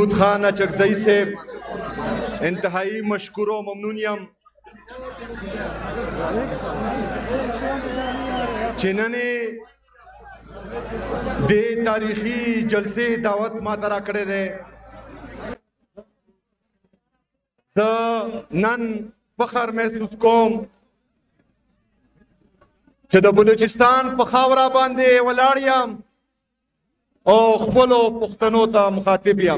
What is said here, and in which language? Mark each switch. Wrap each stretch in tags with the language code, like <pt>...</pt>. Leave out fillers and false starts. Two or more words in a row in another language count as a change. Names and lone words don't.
<ps>محمود خان اچکزئی</ps> <ur>سے انتہائی مشکور و ممنون</ur> <ps>یم چې نن دې تاریخي جلسې دعوت ماته راکړی دی. زه نن فخر محسوس کوم چې د بلوچستان په خاوره باندې ولاړ یم او خپلو پښتنو ته مخاطب یم.</ps>